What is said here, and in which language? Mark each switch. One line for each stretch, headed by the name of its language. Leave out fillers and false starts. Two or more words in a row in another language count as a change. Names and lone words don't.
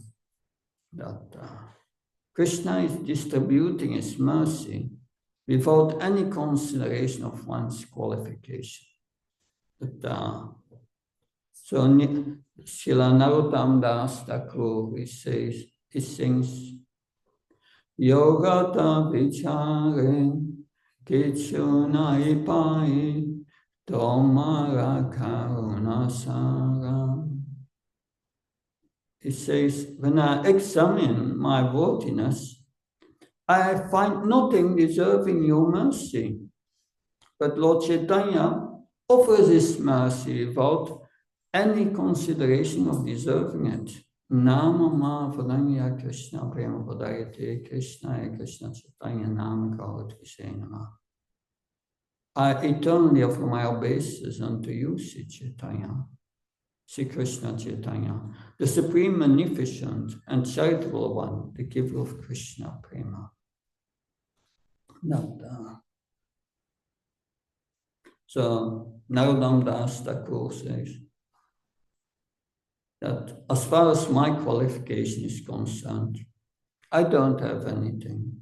English: That Krishna is distributing his mercy without any consideration of one's qualification. So Srila Narottam Das Thakur, he sings,
Bangla: যোগ্যতা বিচারে কিছু নাই পাই তোমার করুণা সার.
English: He says, when I examine my worthiness, I find nothing deserving your mercy. But Lord Chaitanya offers his mercy without any consideration of deserving it.
Sanskrit: नम म वरन्य कृष्ण प्रेम पदायते कृष्ण कृष्ण चैतन्य नाम गौर नाम.
English: I eternally offer my obeisances unto you, Sri Chaitanya, Sri Krishna Chaitanya, the supreme, magnificent, and charitable one, the giver of Krishna prema. So Narottam Das Thakur says that as far as my qualification is concerned, I don't have anything.